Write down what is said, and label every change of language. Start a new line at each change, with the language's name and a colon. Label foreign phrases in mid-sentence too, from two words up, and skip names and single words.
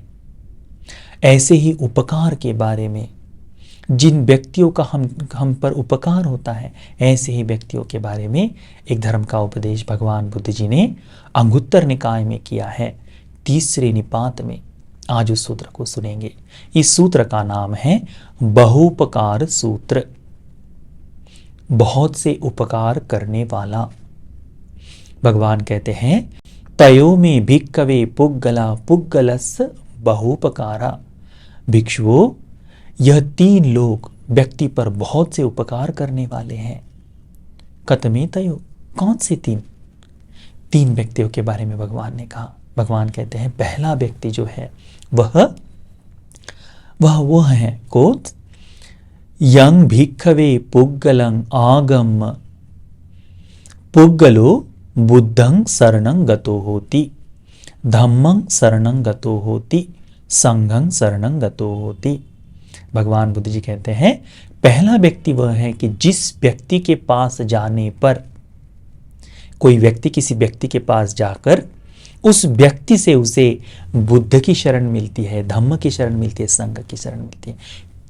Hindi: ऐसे ही उपकार के बारे में, जिन व्यक्तियों का हम पर उपकार होता है, ऐसे ही व्यक्तियों के बारे में एक धर्म का उपदेश भगवान बुद्ध जी ने अंगुत्तर निकाय में किया है, तीसरे निपात में। आज उस सूत्र को सुनेंगे। इस सूत्र का नाम है बहुपकार सूत्र, बहुत से उपकार करने वाला। भगवान कहते हैं,
Pali: तयो में भिक्खवे पुग्गला पुग्गलस् बहुपकारा।
Hindi: भिक्षुओं, यह तीन लोग व्यक्ति पर बहुत से उपकार करने वाले हैं।
Pali: कतमे तयो,
Hindi: कौन से तीन व्यक्तियों के बारे में भगवान ने कहा। भगवान कहते हैं, पहला व्यक्ति जो है वह है
Pali: कोत यंग भिक्खवे पुग्गलं आगम पुग्गलो बुद्धं शरणं गतो होति, धम्मं शरणं गतो होति, संघं शरणं गतो होति।
Hindi: भगवान बुद्ध जी कहते हैं, पहला व्यक्ति वह है कि जिस व्यक्ति के पास जाने पर, कोई व्यक्ति किसी व्यक्ति के पास जाकर उस व्यक्ति से उसे बुद्ध की शरण मिलती है, धम्म की शरण मिलती है, संघ की शरण मिलती है।